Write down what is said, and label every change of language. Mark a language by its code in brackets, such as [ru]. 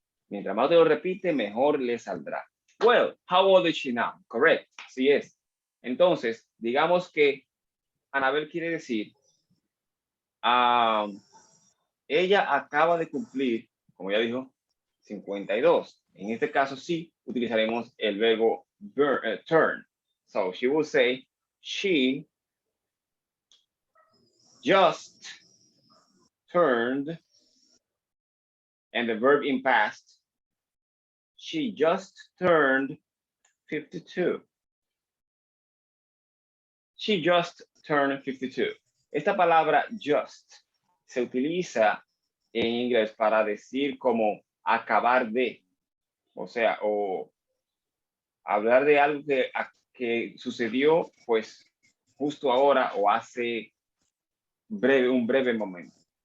[es] Mientras más te lo repite, mejor le saldrá. [en] Well, how old is she now? Correct. [es] Así es. Entonces, digamos que Anabel quiere decir, ella acaba de cumplir, como ya dijo, 52. En este caso sí utilizaremos el verbo turn. [en] So she will say, she just turned, and the verb in past, she just turned 52. She just turned 52. [es] Esta palabra just se utiliza en inglés para decir como acabar de, o sea, o hablar de algo que sucedió pues justo ahora o hace un breve momento.